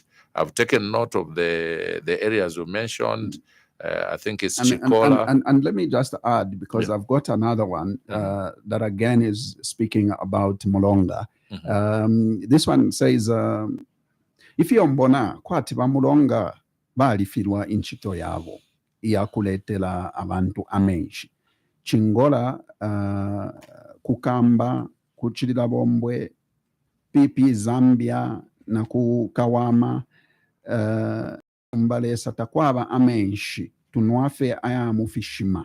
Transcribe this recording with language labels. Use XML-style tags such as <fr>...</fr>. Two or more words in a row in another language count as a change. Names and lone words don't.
<en>I've taken note of the areas you mentioned. I think it's Chikola. And let me just add, because I've got another one that again is speaking about Mulonga. This one says, if you're</en> <bem>mbona kwati ba Mulonga balifirwa inchito yavo yakuletela abantu amenshi Chingola kukamba kuchilila bombwe pipi Zambia na kukawama mbalesa takwaba amenshi tunwafe aya mufishima.</bem>